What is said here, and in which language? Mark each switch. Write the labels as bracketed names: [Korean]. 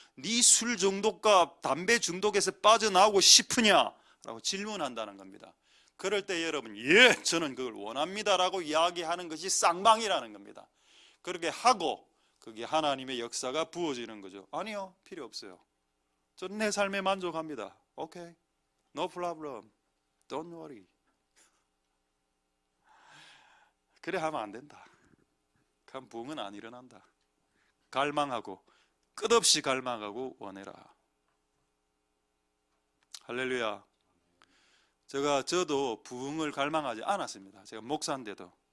[Korean] 네 술 중독과 담배 중독에서 빠져나오고 싶으냐? 라고 질문한다는 겁니다. 그럴 때 여러분, 저는 그걸 원합니다 라고 이야기하는 것이 쌍방이라는 겁니다. 그렇게 하고 그게 하나님의 역사가 부어지는 거죠. 아니요, 필요 없어요. 저는 내 삶에 만족합니다. [English] 오케이, no problem, don't worry. [Korean] 그래 하면 안 된다. 그럼 부흥은 안 일어난다. 갈망하고, 끝없이 갈망하고 원해라. 할렐루야. 저도 부흥을 갈망하지 않았습니다. 제가 목사인데도.